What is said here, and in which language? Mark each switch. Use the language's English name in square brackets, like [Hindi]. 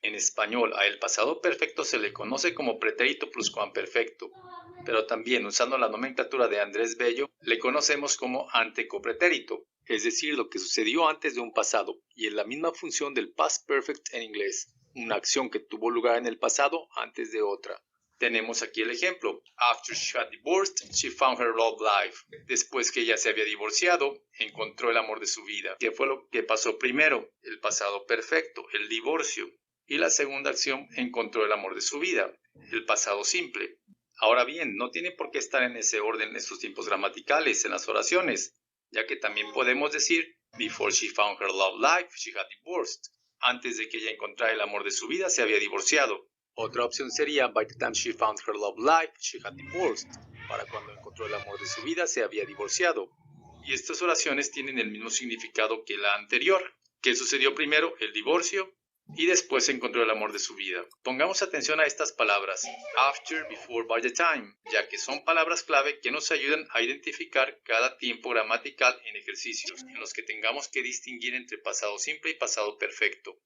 [Spanish] En español, a el pasado perfecto se le conoce como pretérito pluscuamperfecto, pero también usando la nomenclatura de Andrés Bello, le conocemos como antecopretérito, es decir, lo que sucedió antes de un pasado, y es la misma función del past perfect en inglés, una acción que tuvo lugar en el pasado antes de otra. Tenemos aquí el ejemplo. [English] After she had divorced, she found her love life. [Spanish] Después que ella se había divorciado, encontró el amor de su vida. ¿Qué fue lo que pasó primero? El pasado perfecto, el divorcio. Y la segunda acción, encontró el amor de su vida, el pasado simple. Ahora bien, no tiene por qué estar en ese orden estos tiempos gramaticales en las oraciones, ya que también podemos decir [English] before she found her love life, she had divorced. [Spanish] Antes de que ella encontrara el amor de su vida, se había divorciado. Otra opción sería [English] by the time she found her love life, she had divorced. [Spanish] Para cuando encontró el amor de su vida, se había divorciado. Y estas oraciones tienen el mismo significado que la anterior. ¿Qué sucedió primero? El divorcio y después encontró el amor de su vida. Pongamos atención a estas palabras, after, before, by the time, ya que son palabras clave que nos ayudan a identificar cada tiempo gramatical en ejercicios, en los que tengamos que distinguir entre pasado simple y pasado perfecto.